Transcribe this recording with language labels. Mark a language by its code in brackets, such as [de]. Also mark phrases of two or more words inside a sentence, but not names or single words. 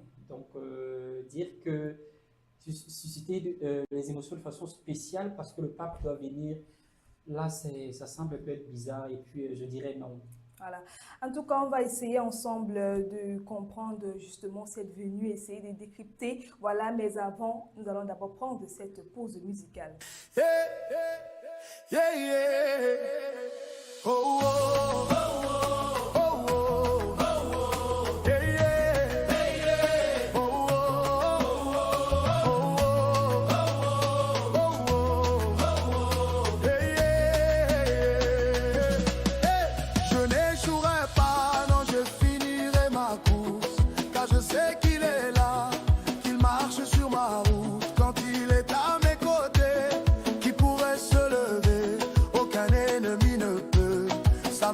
[fr] Donc, dire que susciter les émotions de façon spéciale parce que le pape doit venir, là, ça semble un peu être bizarre et puis je dirais non. Voilà. En tout cas, on va essayer ensemble de comprendre justement cette venue, essayer de décrypter. Voilà, mais avant, nous allons d'abord prendre cette pause musicale. Yeah, yeah, yeah. Oh, oh, oh, oh, oh, oh, yeah, yeah. Oh, oh, oh, oh, yeah, yeah. Je n'échouerai pas, non, je finirai ma course, car je sais qu'il est là, qu'il marche sur ma route. Quand il est à mes côtés, qui pourrait se lever, aucun ennemi ne peut